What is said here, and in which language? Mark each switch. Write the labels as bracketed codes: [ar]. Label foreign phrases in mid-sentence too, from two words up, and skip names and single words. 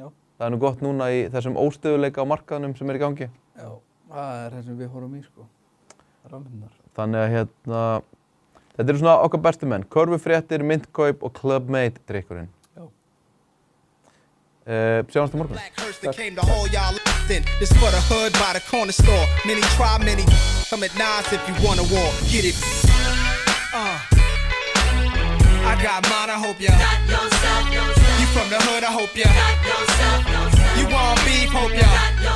[is] Það er nú gott núna í þessum óstöðuleika á markaðnum sem er í gangi. Já, það er það sem við horfum í, sko. Rafmyndirnar. Þannig að þetta eru svona okkar bestu menn. Körfufréttir, Myndkaup og Clubmate drykkurinn. Já. Sjáumst á morgun. [en] This for the hood by the corner store. Many try, many come at nines if you want a war. Get it. I got mine, I hope ya got yourself. You from the hood, I hope ya got yourself. You want beef, hope ya got yourself.